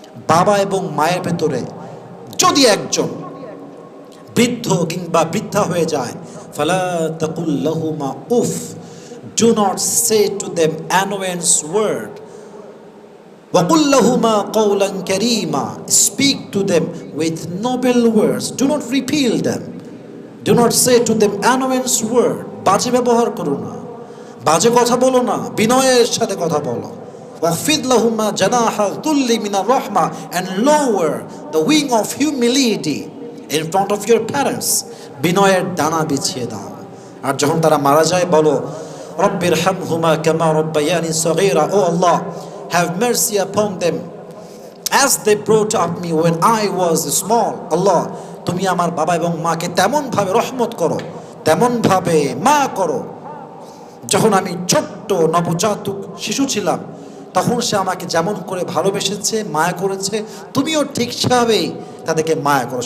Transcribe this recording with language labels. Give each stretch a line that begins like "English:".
Bangla: বাবা এবং মায়ের ভেতরে যদি একজন বৃদ্ধ কিংবা বৃদ্ধা হয়ে যায়,
Arabic: ফালা তাকুল লাহুমা উফ,
English: do not say to them annoyance word,
Arabic: ওয়াকুল লাহুমা কওলান কারীমা,
English: speak to them with noble words, do not repel them, do not say to them annoyance word,
Bangla: বাজে ব্যবহার করো না, বাজে কথা বলো না, বিনয়ের সাথে কথা বলো।
Arabic: ওয়াফিদ লাহুমা জানাহা যুল্লি মিনার রাহমা,
English: and lower the wing of humility in front of your parents,
Bangla: বিনয়ের ডানা বিছিয়ে দাও। আর যখন তারা মারা যায় বলো
Arabic: রব্বির হামহুমা কামা রব্বায়ানি সগীরা,
Bangla: ও আল্লাহ,
English: have mercy upon them as they brought up me when I was small.
Bangla: আল্লাহ, তুমি আমার বাবা এবং মাকে তেমনভাবে রহমত করো, তেমনভাবে মা করো, যখন আমি ছোট্ট নবজাতক শিশু ছিলাম তখন সে আমাকে যেমন করে ভালোবেসেছে, মায়া করেছে, তুমিও ঠিক সেভাবেই তাদেরকে মায়া করো।